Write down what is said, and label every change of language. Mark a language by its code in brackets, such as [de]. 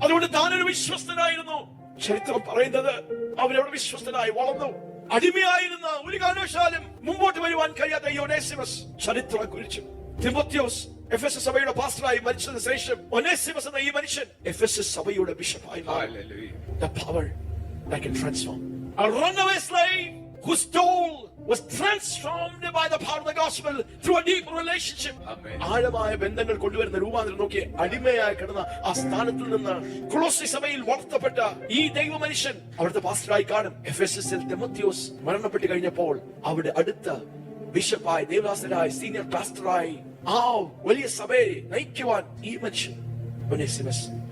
[ml] അതുകൊണ്ട് താനൊരു വിശ്വസ്തനായിരുന്നു. ചരിത്രം പറയുന്നത് അവനവിടെ വിശ്വസ്തനായി വളർന്നു. അടിമയായിരുന്ന, ഒരു കാരണവശാലും മുമ്പോട്ട് വരുവാൻ കഴിയാത്ത ഈ ഒനേസിമസ് ചരിത്രം കുറിച്ചു. തിമോത്തിയോസ് എഫെസസ് സഭയുടെ പാസ്റ്ററായി മരിച്ചതിന് ശേഷം ഒനേസിമസ് എന്ന ഈ മനുഷ്യൻ എഫെസസ് സഭയുടെ ബിഷപ്പായി മാറി. [en] The power that can transform. A runaway slave whose soul was transformed by the power of the gospel through a deep relationship. [ml] ആഴമായ ബന്ധങ്ങൾ കൊണ്ടുവരുന്ന രൂപാന്തരം നോക്കി. അടിമയായി കിടന്ന ആ സ്ഥാനത്തിൽ നിന്ന് കൊളോസി സഭയിൽ വളർത്തപ്പെട്ട ഈ ദൈവ മനുഷ്യൻ അവിടുത്തെ പാസ്റ്ററായി കാണും. എഫെസസിൽ തിമോത്തിയോസ് മരണപ്പെട്ടു കഴിഞ്ഞപ്പോൾ അവിടെ അടുത്ത ബിഷപ്പായി, ദേവദാസനായി, സീനിയർ പാസ്റ്ററായി ആ വലിയ സഭയെ നയിക്കുവാൻ ഈ മനുഷ്യൻ ഒനേസിമസ്.